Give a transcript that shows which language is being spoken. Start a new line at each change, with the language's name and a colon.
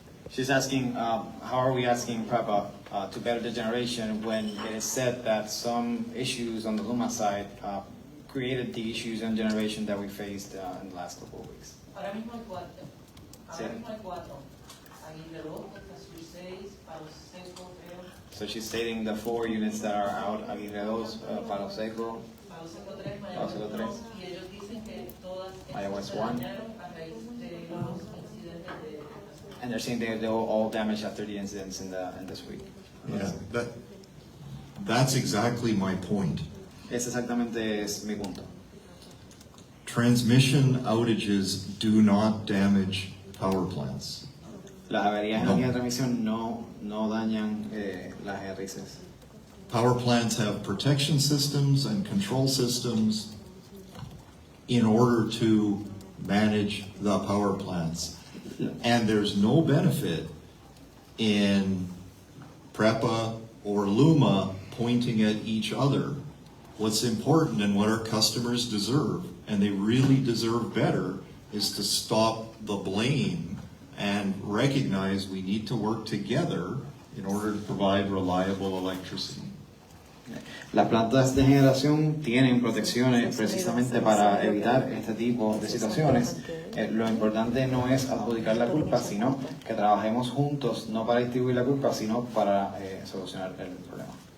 English: She's asking, how are we asking PREPA to better the generation when it is said that some issues on the Luma side created the issues in generation that we faced in the last couple of weeks?
Spanish: Ahora mismo hay cuatro. Sí. Aguirre 2, Casur 6, Palo Seco, creo.
English: So she's stating the 4 units that are out, Aguirre 2, Palo Seco, Palo Seco 3, Palo Seco 3.
Spanish: Y ellos dicen que todas Mayagüez se 1. dañaron a raíz de los incidentes de...
English: And they're saying they were all damaged after the incidents in this week. Yeah, that's exactly my point.
Spanish: Ese exactamente es mi punto.
English: Transmission outages do not damage power plants.
Spanish: Las averías en la línea de transmisión no dañan las generatrices.
English: Power plants have protection systems and control systems in order to manage the power plants. And there's no benefit in PREPA or Luma pointing at each other. What's important and what our customers deserve, and they really deserve better, is to stop the blame and recognize we need to work together in order to provide reliable electricity.
Spanish: Las plantas de generación tienen protecciones precisamente para evitar este tipo de situaciones. Lo importante no es adjudicar la culpa, sino que trabajemos juntos, no para distribuir la culpa, sino para solucionar el problema.